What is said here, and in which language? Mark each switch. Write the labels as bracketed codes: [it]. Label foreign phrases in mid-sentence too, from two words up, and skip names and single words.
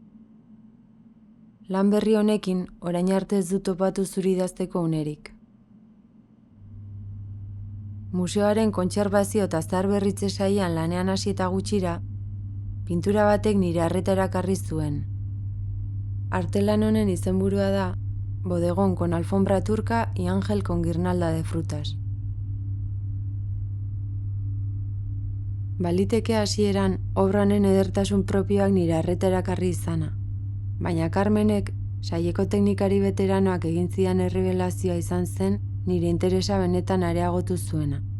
[eu] Lan berri honekin orain arte ez dut topatu zuri idazteko unerik. Museoaren kontserbazio eta zaharberritze sailean lanean hasi eta gutxira, pintura batek nire arreta erakarri zuen. Artelan honen izenburua da Bodegón con alfombra turca y ángel con guirnalda de frutas. Baliteke hasieran obra honen edertasun propioak nire arreta erakarri izana, baina Carmenek, saileko teknikari veteranoak egin zidan errebelazioa izan zen nire interesa benetan areagotu zuena.